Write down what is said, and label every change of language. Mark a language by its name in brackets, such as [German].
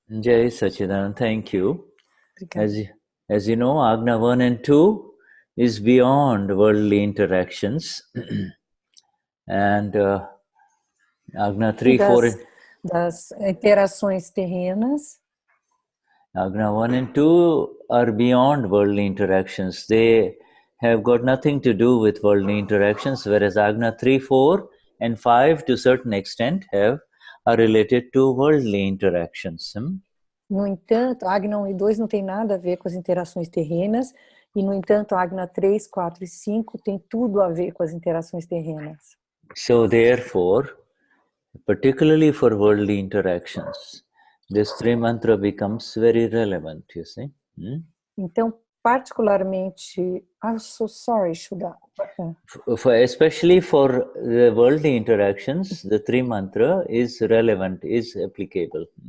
[English] Jai Sachidanand, thank you. [Portuguese] Obrigada. [English] As you know, Agna 1 and 2 is beyond worldly interactions. And Agna 3, 4... [Portuguese] Das interações terrenas. [English] Agna 1 and 2 are beyond worldly interactions. They have got nothing to do with worldly interactions, whereas Agna 3, 4 and 5 to a certain extent are related to worldly interactions. [Portuguese] No entanto, Agna 1 e 2 não tem nada a ver com as interações terrenas, e no entanto, Agna 3, 4 e 5 tem tudo a ver com as interações terrenas. [English] So therefore, particularly for worldly interactions, this three mantra becomes very relevant, you see. [Portuguese] Então, particularmente, [English] I'm so sorry, Shuddha. Especially for the worldly interactions, the three mantra is relevant, is applicable.